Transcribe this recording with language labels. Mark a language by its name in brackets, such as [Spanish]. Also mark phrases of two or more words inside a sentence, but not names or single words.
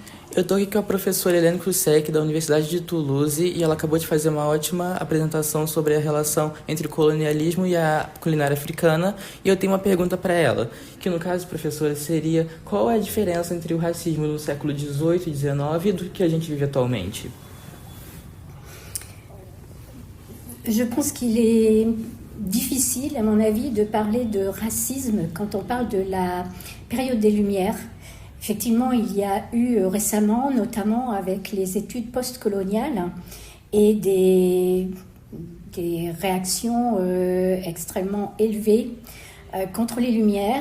[Portuguese] Eu estou aqui com a professora Helene Krusek, da Universidade de Toulouse, e ela acabou de fazer uma ótima apresentação sobre a relação entre o colonialismo e a culinária africana, e eu tenho uma pergunta para ela, que no caso, professora, seria qual é a diferença entre o racismo no século XVIII e XIX e do que a gente vive atualmente? [French] Je pense qu'il est difficile, à mon avis, de parler de racisme quand on parle de la période des Lumières. Effectivement, il y a eu récemment, notamment avec les études postcoloniales et des réactions extrêmement élevées contre les Lumières.